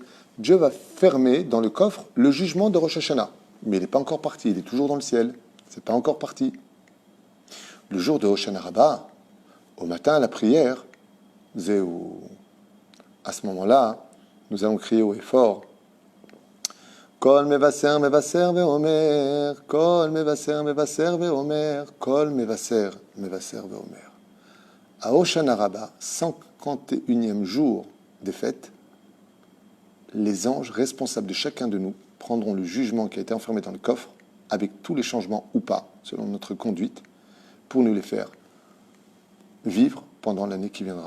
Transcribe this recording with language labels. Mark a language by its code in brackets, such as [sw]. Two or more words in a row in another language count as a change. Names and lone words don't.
[fr] Dieu va fermer dans le coffre le jugement de Rosh Hashanah. Mais il n'est pas encore parti, il est toujours dans le ciel. C'est pas encore parti. Le jour de Hoshana Rabbah, au matin à la prière, à ce moment-là, nous allons crier haut et fort [he] קול מבשר מבשר ואומר, קול מבשר מבשר ואומר, קול מבשר מבשר ואומר. [fr] À Hoshana Rabbah, 51e jour des fêtes, les anges responsables de chacun de nous prendront le jugement qui a été enfermé dans le coffre, avec tous les changements ou pas, selon notre conduite, pour nous les faire vivre pendant l'année qui viendra.